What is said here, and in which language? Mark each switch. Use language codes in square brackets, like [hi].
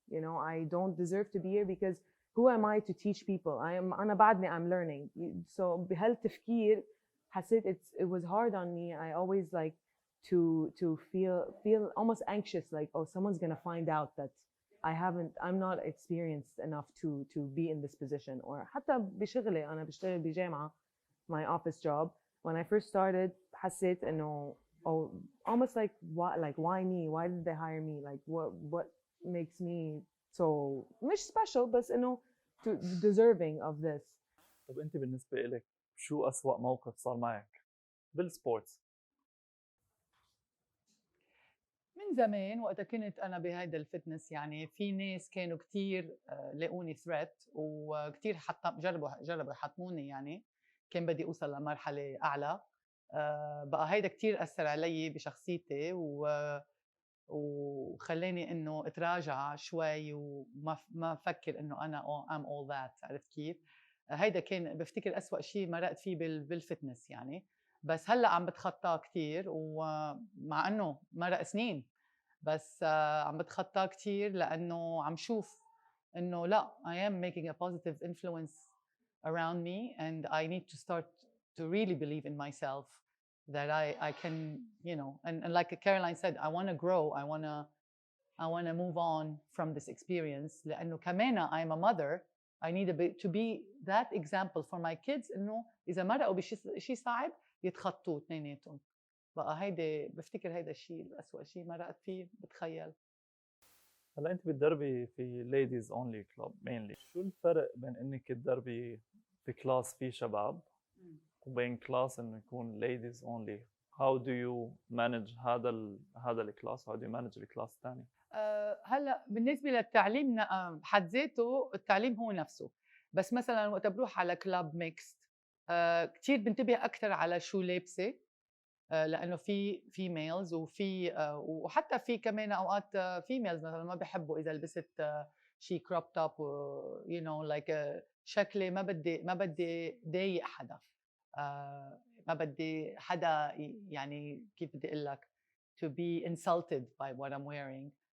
[en] You know, I don't deserve to be here because who am I to teach people? [ar] أنا بعدني [en] I'm learning. So [ar] بهالتفكير حسيت [en] it was hard on me. I always like to feel almost anxious, like, oh, someone's gonna find out that I'm not experienced enough to be in this position. [ar] Or حتى بشغلي أنا بشتغل بجامعة, [en] my office job. When I first started [ar] حسيت إنه [en] almost like why me? Why did they hire me? Like what makes me so [ar] مش [en] special, [ar] بس إنه [en] deserving of this. [ar] طب أنت بالنسبة لك شو أسوأ موقف صار معك بالسبورتس؟ من زمان وقتها كنت أنا بهيدا الفتنس، يعني في ناس كانوا كتير لاقوني ثريت، وكتير جربوا يحطموني، يعني كان بدي أوصل لمرحلة أعلى. بقى هيدا كتير أثر علي بشخصيتي وخلاني إنه أتراجع شوي وما أفكر إنه أنا [en] I'm all that. [ar] عرفت كيف؟ هيدا كان بفتكر أسوأ شيء مرقت فيه بالفتنس يعني. بس هلأ عم بتخطاه كتير، ومع إنه مرق سنين بس عم بتخطاه كتير، لأنه عم شوف إنه لا [en] I am making a positive influence around me, and I need to start to really believe in myself that I can, you know, and like Caroline said, I want to grow, I want to move on from this experience. [ar] لأنه كمان [en] I'm a mother, I need to be that example for my kids [ar] إنه إذا مرقوا بشيء صعب يتخطوه اثنيناتهم. بقى هيدا بفتكر هيدا الشيء الأسوأ شيء مرقت فيه. بتخيل هلا أنت بتدربي في [en] ladies only club mainly. [ar] شو الفرق بين إنك تدربي في كلاس فيه شباب وبين كلاس إنه يكون ladies only? [en] How do you manage [ar] هذا الكلاس؟ [en] How do you manage [ar] الكلاس الثاني؟ هلا بالنسبه للتعليم بحد ذاته التعليم هو نفسه، بس مثلا وقت بروح على كلاب ميكست كثير بنتبه اكثر على شو لابسه لانه في ميلز وفي وحتى في كمان اوقات في ميلز مثلا ما بحبوا اذا لبست شيء كروب توب يو نو لايك شكلي ما بدي ضايق حدا، ما بدي حدا يعني كيف بدي اقول لك [en] to be insulted by what I'm wearing.